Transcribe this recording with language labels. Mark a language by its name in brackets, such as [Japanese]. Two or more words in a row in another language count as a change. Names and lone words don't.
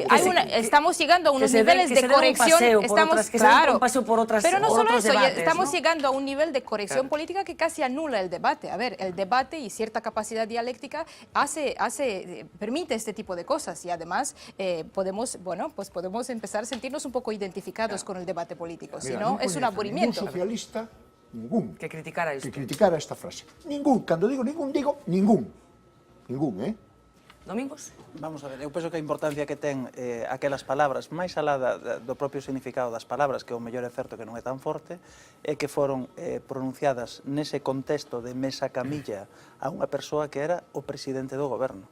[Spanish] Estamos llegando a unos niveles de corrección. Pero no solo eso, estamos llegando a un nivel de corrección política que casi anula el debate. A ver, el debate y cierta capacidad dialéctica permite este tipo de cosas y además podemos empezar a sentirnos un poco identificados con el debate político. Si no, es un aburrimiento. Ningún socialista, ningún, que criticara esta frase. [Galician] Ningún, cando digo ningún, Domingos? Vamos a ver, eu penso que a importancia que ten aquelas palabras, máis alá do propio significado das palabras, que o mellor é certo que non é tan forte, é que foron pronunciadas nese contexto de mesa camilla a unha persoa que era o presidente do goberno.